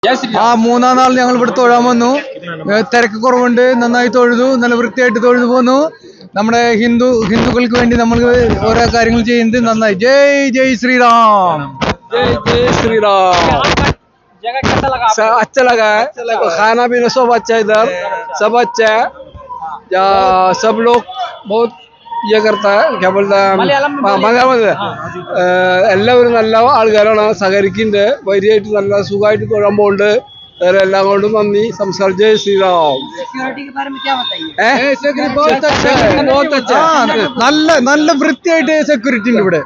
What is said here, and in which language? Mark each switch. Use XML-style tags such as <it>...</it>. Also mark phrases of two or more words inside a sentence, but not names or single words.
<ml>ആ മൂന്നാം നാൾ ഞങ്ങൾ ഇവിടെ തൊഴാൻ വന്നു. തിരക്ക് കുറവുണ്ട്, നന്നായി തൊഴുതു, നല്ല വൃത്തിയായിട്ട് തൊഴുതു പോന്നു. നമ്മുടെ ഹിന്ദുക്കൾക്ക് വേണ്ടി നമ്മൾ ഓരോ കാര്യങ്ങൾ ചെയ്യുന്നത് നന്നായി.</ml> <hi>जय जय श्री राम, जय जय श्री राम। अच्छा लगा है, खाना पीना सब अच्छा है, इधर सब अच्छा है। सब लोग बहुत ये करता है, क्या बोलता है</hi> <ml>മലയാളം എല്ലാവരും നല്ല ആൾക്കാരാണ്, സഹകരിക്കുന്നുണ്ട്, വരിയായിട്ട് നല്ല സുഖമായിട്ട് തൊഴാൻ പോകുന്നുണ്ട്. വേറെ എല്ലാം കൊണ്ടും നന്ദി. സംസാരം</ml> <hi>जय श्री राम.</hi> <ml>നല്ല നല്ല വൃത്തിയായിട്ട് സെക്യൂരിറ്റി ഉണ്ട് ഇവിടെ.</ml>